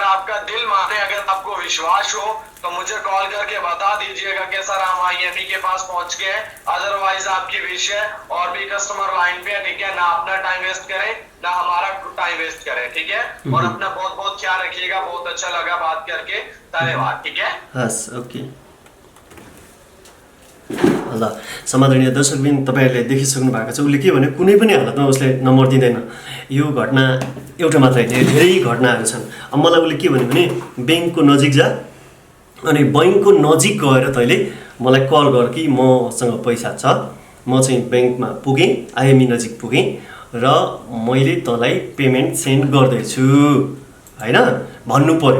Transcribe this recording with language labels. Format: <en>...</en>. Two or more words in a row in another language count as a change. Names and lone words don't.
<hi>अगर आपका दिल माने, अगर आपको विश्वास हो तो मुझे कॉल करके बता दीजिएगा कि सर हम IME के पास पहुंच गए हैं। अदरवाइज आपकी विश है और भी कस्टमर लाइन पे है, ठीक है, ना अपना</hi> <en>time waste</en> <hi>करें ना हमारा</hi> <en>time waste</en> <hi>करें, ठीक है। और अपना बहुत बहुत ख्याल रखिएगा। बहुत अच्छा लगा बात करके, धन्यवाद, ठीक है।</hi> <ne>हस् ओके। ल समादरणीय दर्शकबिन, तपाईँहरूले देखिसक्नु भएको छ उसले के भने कुनै पनि हालतमा उसले नम्बर दिँदैन। यो घटना एउटा मात्र होइन, धेरै घटनाहरू छन्। अब मलाई उसले के भन्यो भने ब्याङ्कको नजिक जा अनि बैङ्कको नजिक गएर तैँले मलाई कल गर कि मसँग पैसा छ, म चाहिँ ब्याङ्कमा पुगेँ, IME नजिक पुगेँ र मैले तँलाई</ne> <en>payment send</en> <ne>गर्दैछु होइन भन्नु पऱ्यो।</ne>